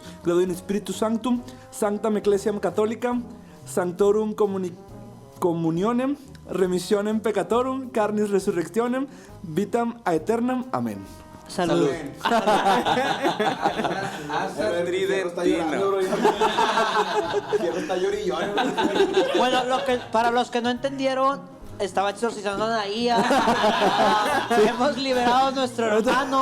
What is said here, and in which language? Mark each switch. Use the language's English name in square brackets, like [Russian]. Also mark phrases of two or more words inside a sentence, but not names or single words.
[Latin] Credo in Spiritu Sanctum, Sanctam Ecclesiam Catholicam, Sanctorum Communionem, Remissionem Peccatorum, Carnis Resurrectionem, Vitam Aeternam. [Spanish] Amén. Salud. Bueno, para los que no entendieron, estaba exorcizando a Anaía. Hemos liberado a nuestro hermano.